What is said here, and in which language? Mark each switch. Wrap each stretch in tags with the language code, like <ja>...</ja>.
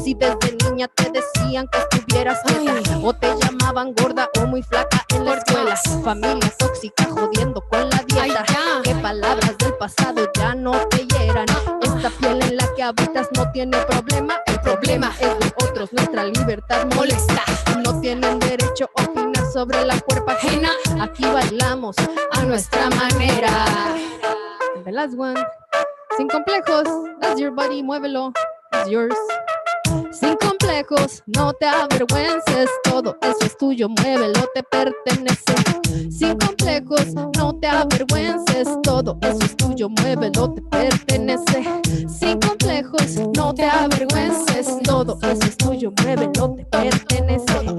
<es>Si desde niña te decían que estuvieras quieta, o te llamaban gorda o muy flaca en la escuela, familia tóxica jodiendo con la dieta, que palabras del pasado ya no te hieran. Esta piel en la que habitas no tiene problema, el problema es de otros, nuestra libertad molesta. No tienen derecho a opinar sobre la cuerpa ajena, aquí bailamos a nuestra manera.</es> <en>And the last one,</en> <es>sin complejos,</es> <en>that's your body,</en> <es>muévelo,</es> <en>it's yours.</en> <es>Sin complejos, no te avergüences. Todo eso es tuyo, muévelo, te pertenece. Sin complejos, no te avergüences. Todo eso es tuyo, muévelo, te pertenece. Sin complejos, no te avergüences. Todo eso es tuyo, muévelo, te pertenece.</es>